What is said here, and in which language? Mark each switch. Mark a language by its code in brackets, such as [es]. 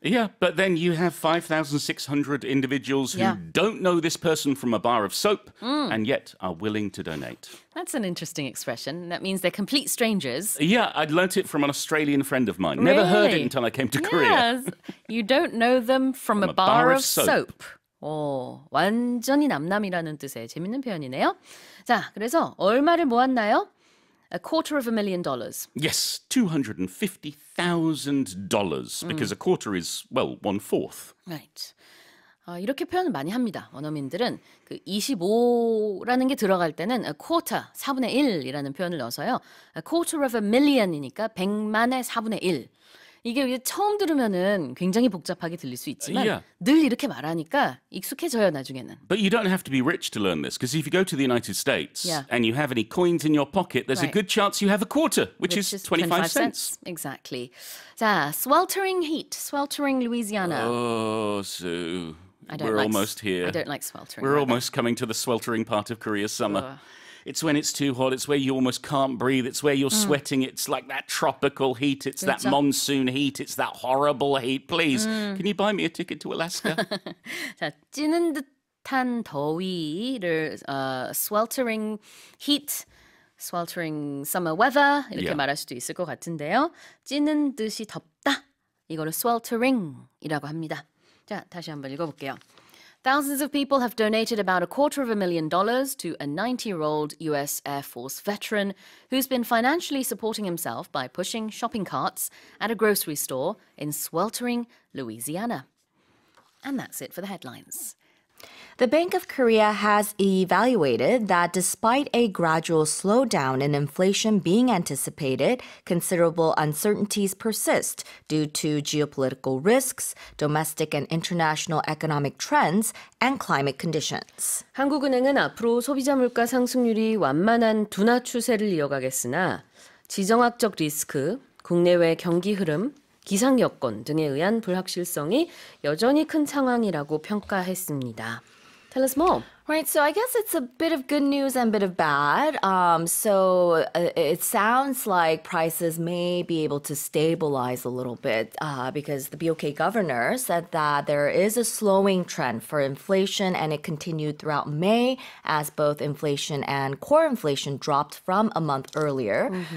[en] Yeah, but then you have 5,600 individuals who don't know this person from a bar of soap and yet are willing to donate. That's an interesting expression. That means they're complete strangers. Yeah, I'd learnt it from an Australian friend of mine. Never heard it until I came to Korea. Yes. You don't know them from a bar of soap. [ko] 오, 완전히 남남이라는 뜻의 재밌는 표현이네요. 자, 그래서 얼마를 모았나요? [en] $250,000. Yes, $250,000 because a quarter is, well, 1/4. Right. [ko] 이렇게 표현을 많이 합니다. 원어민들은 그 25라는 게 들어갈 때는 a quarter, 4분의 1이라는 표현을 넣어서요. A quarter of a million이니까 100만의 4분의 1. 이게 처음 들으면은 굉장히 복잡하게 들릴 수 있지만 늘 이렇게 말하니까 익숙해져요, 나중에는. [en] But you don't have to be rich to learn this because if you go to the United States and you have any coins in your pocket, there's a good chance you have a quarter, which is 25 cents. Exactly. 자, sweltering heat, sweltering Louisiana. Oh, Sue. We're almost here. I don't like sweltering. We're almost coming to the sweltering part of Korea's summer. It's when it's too hot. It's where you almost can't breathe. It's where you're sweating. It's like that tropical heat. It's that monsoon heat. It's that horrible heat. Please, can you buy me a ticket to Alaska? [ko] 자, 찌는 듯한 더위를 sweltering heat, sweltering summer weather 이렇게 말할 수도 있을 것 같은데요. 찌는 듯이 덥다. 이거를 sweltering이라고 합니다. 자, 다시 한번 읽어볼게요. [en] Thousands of people have donated about $250,000 to a 90-year-old US Air Force veteran who's been financially supporting himself by pushing shopping carts at a grocery store in sweltering Louisiana. And that's it for the headlines. The Bank of Korea has evaluated that despite a gradual slowdown in inflation being anticipated, considerable uncertainties persist due to geopolitical risks, domestic and international economic trends, and climate conditions. [ko] 한국은행은 앞으로 소비자 물가 상승률이 완만한 둔화 추세를 이어가겠으나 지정학적 리스크, 국내외 경기 흐름, 기상 여건 등에 의한 불확실성이 여전히 큰 상황이라고 평가했습니다. [en] Tell us more. Right, so I guess it's a bit of good news and a bit of bad. It sounds like prices may be able to stabilize a little bit because the BOK governor said that there is a slowing trend for inflation and it continued throughout May as both inflation and core inflation dropped from a month earlier.